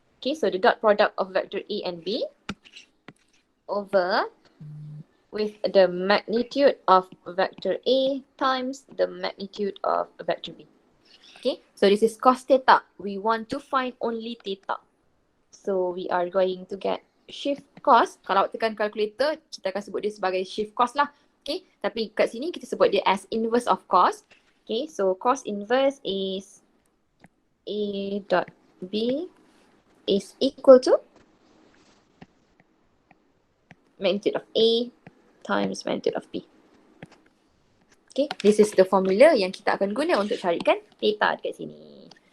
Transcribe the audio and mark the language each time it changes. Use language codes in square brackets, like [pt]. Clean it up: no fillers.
[en] Okay, so the dot product of vector A and B over with the magnitude of vector A times the magnitude of vector B. Okay, so this is cos theta. We want to find only theta. So we are going to get shift cos. [ms] Kalau tekan calculator, kita akan sebut dia sebagai shift cos lah. Okay, tapi kat sini kita sebut dia [en] as inverse of cos. Okay, so cos inverse is A dot B is equal to magnitude of A times magnitude of B. [ms] Okay, [en] this is the formula [ms] yang kita akan guna untuk carikan theta dekat sini.